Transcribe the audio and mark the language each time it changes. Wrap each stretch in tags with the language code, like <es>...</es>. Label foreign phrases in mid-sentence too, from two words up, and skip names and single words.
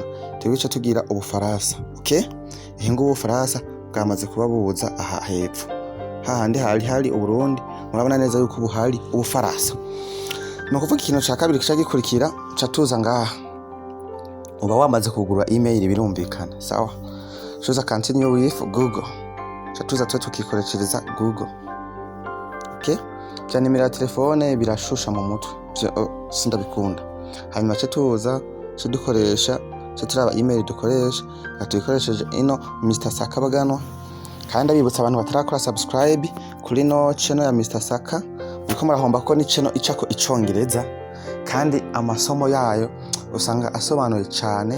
<rn>Twebwe tugira Ubufaransa. Okay, ihinga Ubufaransa bwamaze kuba bubuza aha hepfo, hahandi hari Uburundi. Murabona neza yuko buhari Ubufaransa. No kuvuga ikintu ca kabiri kica gikurikira, tuza ngaha uba wamaze kugura email birumvikana. Sawa,</rn> <en>choose continue with Google.</en> <rn>Tuza tukikoreshereza Google. Okay, bya nimero ya telefone birashusha mu mutwe, sindabikunda. Hanyuma tuza dukoresha turaba email dukoresha, tuyikoresheje ino Mr Sakabaganwa. Kandi abibutsa abantu batarakora subscribe kuri no channel ya Mr Saka, uko murahomba ko ni channel icako icongereza, kandi amasomo yayo usanga asobanuye cyane.</rn>